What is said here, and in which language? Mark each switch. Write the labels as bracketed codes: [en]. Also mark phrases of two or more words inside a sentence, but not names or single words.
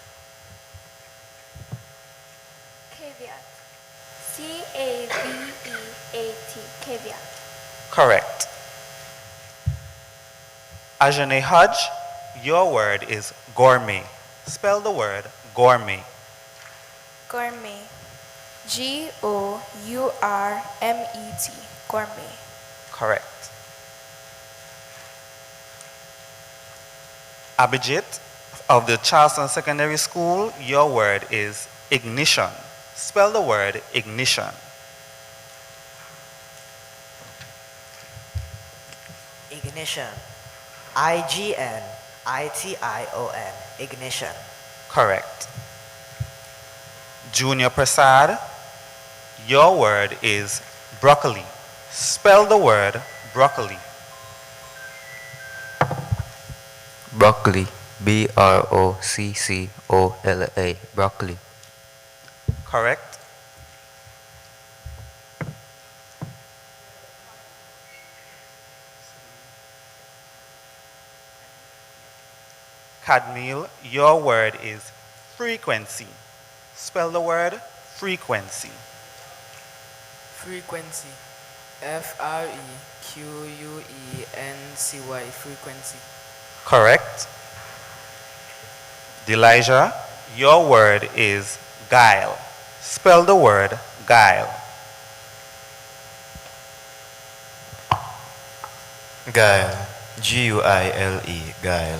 [en] Caveat. C-A-V-E-A-T. Caveat. Correct. Ajane Hodge, your word is gourmet. Spell the word gourmet. Gourmet. G-O-U-R-M-E-T. Gourmet. Correct. Abhijit of the Charleston Secondary School, your word is ignition. Spell the word ignition. Ignition. I-G-N-I-T-I-O-N. Ignition. Correct. Junior Prasad, your word is broccoli. Spell the word broccoli. Broccoli. B-R-O-C-C-O-L-A. Broccoli. Correct. Cadmiel, your word is frequency. Spell the word frequency. Frequency. F-R-E-Q-U-E-N-C-Y. FRENCY, frequency. Correct. Delijah, your word is guile. Spell the word guile. Guile. Guile. Guile.